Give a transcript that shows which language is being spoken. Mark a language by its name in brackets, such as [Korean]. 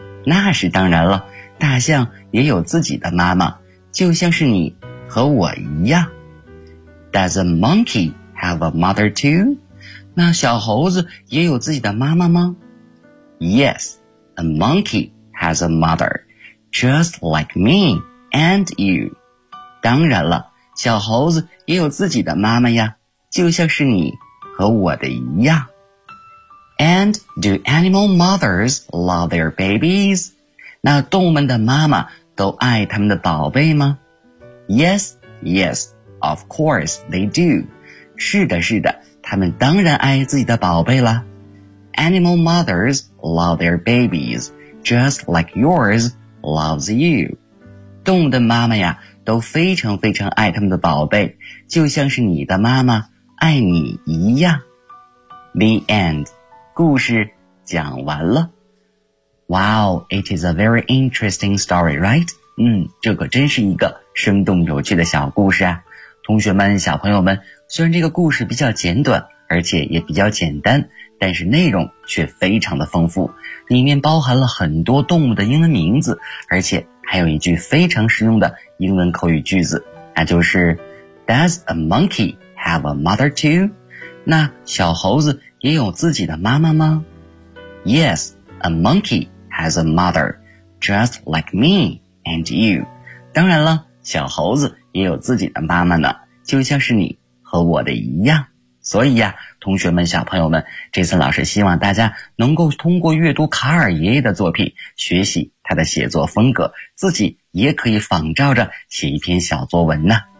[Chinese] 那是当然了，大象也有自己的妈妈，就像是你和我一样。 [English] Does a monkey have a mother too? [Chinese] 那小猴子也有自己的妈妈吗？ [English] Yes, a monkey has a mother, just like me and you. [Chinese] 当然了，小猴子也有自己的妈妈呀，就像是你和我的一样。 [English] And do animal mothers love their babies? [Chinese] 那动物们的妈妈都爱他们的宝贝吗？ [English] Yes, yes, of course they do. [Chinese] 是的，是的，他们当然爱自己的宝贝啦。 [English] Animal mothers love their babies, just like yours loves you. [Chinese] 动物的妈妈呀，都非常非常爱他们的宝贝，就像是你的妈妈爱你一样。 [English] The end. [Chinese] 故事讲完了。 [English] Wow, it is a very interesting story, right? [Chinese] 这可真是一个生动有趣的小故事啊。同学们，小朋友们，虽然这个故事比较简短，而且也比较简单，但是内容却非常的丰富，里面包含了很多动物的英文名字，而且还有一句非常实用的英文口语句子，那就是 [English] Does a monkey have a mother too? [Chinese] 那小猴子也有自己的妈妈吗？ [English] Yes, a monkey has a mother, just like me and you. [Chinese] 当然了，小猴子也有自己的妈妈呢，就像是你和我的一样。所以呀，同学们，小朋友们，这次老师希望大家能够通过阅读卡尔爷爷的作品，学习他的写作风格，自己也可以仿照着写一篇小作文呢。